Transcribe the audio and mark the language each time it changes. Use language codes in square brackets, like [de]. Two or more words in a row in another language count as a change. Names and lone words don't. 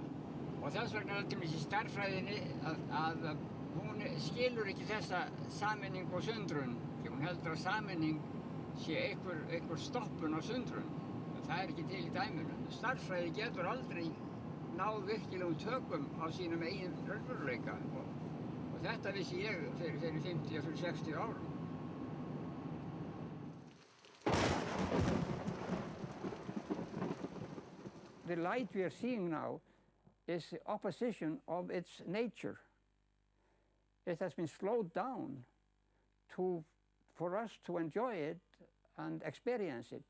[is] Og þess vegna til dæmis í stærðfræðinni að hún skilur ekki þessa sameiningu og sundrun. Því hún heldur að sameining sé einhver stoppun á sundrun. Það er ekki til í dæminu. Stærðfræði getur aldrei náð virkilegum tökum á sínum eigin raunveruleika og þetta vissi ég fyrir 50 og 60 árum. [en] The light we are seeing now is the opposition of its nature. It has been slowed down for us to enjoy it and experience it.